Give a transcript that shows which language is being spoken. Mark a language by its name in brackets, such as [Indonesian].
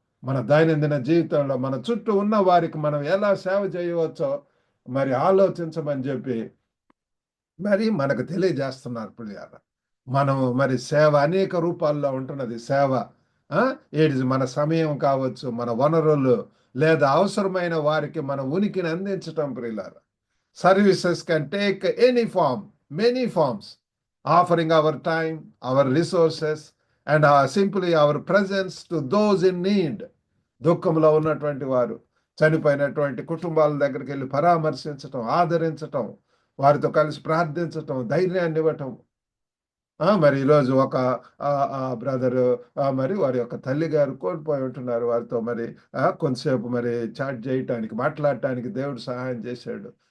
[Telugu] మన దైనందిన జీవితంలో మన చుట్టూ ఉన్న వారికి మనం ఎలా సేవ చేయవచ్చో మరి ఆలోచించమని చెప్పి మరి మనకు తెలియజేస్తున్నారు ప్రియులారా. మనం మరి సేవ అనేక రూపాల్లో ఉంటున్నది సేవ. ఏది మన సమయం కావచ్చు, మన వనరులు, లేదా అవసరమైన వారికి మన ఉనికిని అందించటం ప్రియులారా. [English] Services can take any form, many forms, offering our time, our resources, and simply our presence to those in need. [Telugu] దుఃఖంలో ఉన్నటువంటి వారు, చనిపోయినటువంటి కుటుంబాల దగ్గరికి వెళ్ళి పరామర్శించటం, ఆదరించటం, వారితో కలిసి ప్రార్థించటం, ధైర్యాన్ని ఇవ్వటం. మరి ఈరోజు ఒక బ్రదరు మరి వారి యొక్క తల్లి గారు కోల్పోయి ఉంటున్నారు. వారితో మరి కొంతసేపు మరి చాట్ చేయటానికి, మాట్లాడటానికి దేవుడు సహాయం చేశాడు.